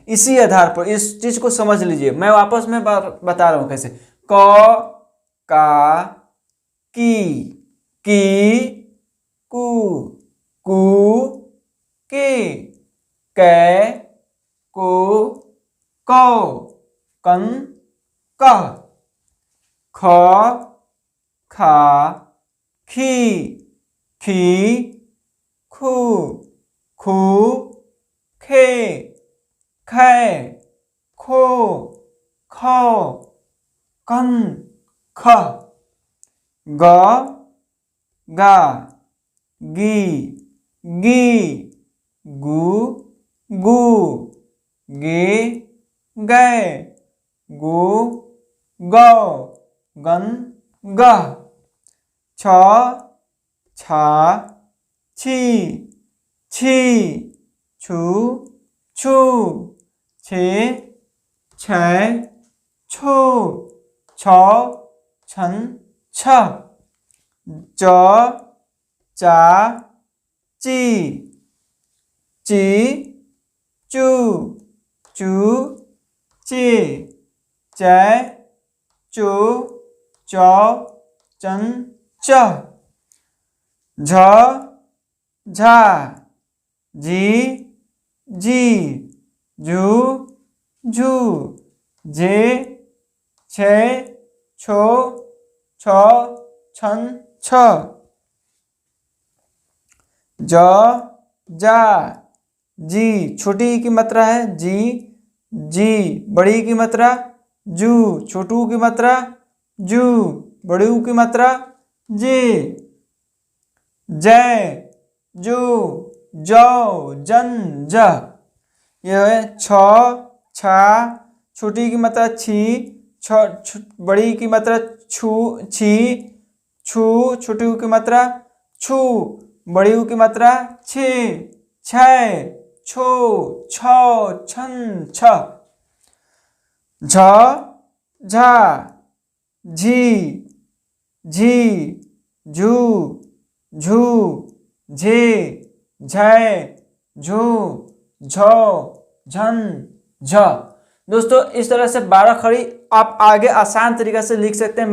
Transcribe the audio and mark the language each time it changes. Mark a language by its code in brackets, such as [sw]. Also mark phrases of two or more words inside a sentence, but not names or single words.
[hi] इसी आधार पर इस चीज को समझ लीजिए। मैं वापस में बता रहा हूं कैसे। क, का, की, कू, के, कै, को, कौ, कन, कह, ख, खा, खी, खू, खे, खै, खो, खौ, कन, ख, ग, गा, गी, गू, गे, गै, गो, गौ, गन, गह, छ, छा, छी, छू, छू, छे, छै, छो, छौ, छन, छ, च, चा, ची, चू, चे, चै, चो, चौ, चन, च, झ, झा, जी, झू, झू, झे, छे, छो, छौ, छन, छ, ज, जा, जी, छोटी की मात्रा है जी, बड़ी की मात्रा जू, छोटू की मात्रा जू, बड़ू की मात्रा जे, जय, जो, जौ, जन, ज। यह है छ, छा, छोटी की मात्रा छी, बड़ी की मात्रा छू, छी, छू, छोटी की मात्रा छू, बड़ी की मात्रा छे, छै, छो, छौ, छन, छ, झ, झा, झी, झू, झू, झे, झै, झो, झौ, झन, झ। दोस्तों इस तरह से 12 खड़ी आप आगे आसान तरीका से लिख सकते हैं।